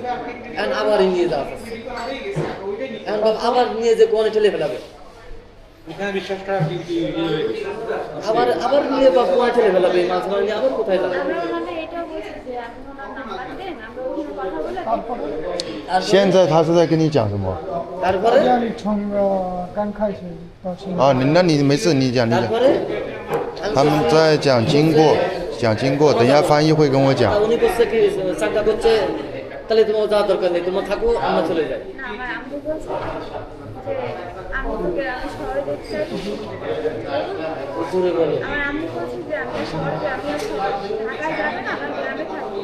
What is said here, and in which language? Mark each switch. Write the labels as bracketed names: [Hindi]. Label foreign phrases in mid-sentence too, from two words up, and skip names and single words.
[Bangla] এখন আবার নিয়ে যাওয়া যাচ্ছে, এখন আবার নিয়ে যে কোনে ঠেলে ফেলাবে, আবার নিয়ে বা কোনে ঠেলে ফেলাবে, মাছ মারা নিয়ে আবার কোথায় যাবে। আমরা ওনাদের এটাও বলছি যে আপনি ওনার নাম্বার দেন, আমরা ওখানে কথা বলে [Chinese] 现在他是在跟你讲什么？ [Bangla] তারপরে [Chinese] 让你从刚开始到现在。哦，那你没事，你讲。 [Bangla] তারপরে [Chinese] 他们在讲经过，等一下翻译会跟我讲。 [Bangla] উনি করছে কি চাঙ্গা করছে, তাহলে তোমার যাওয়ার দরকার নেই, তোমার থাকো, আমরা চলে যাই। না, আমার আম্মু বলছে যে আমি তোকে আমি শহরে দেখতে চাই। জোরে বলো। আমার আম্মু বলছে যে আমি শহরে যাবো, ঢাকায় যাবে না, আমার গ্রামে থাকবো।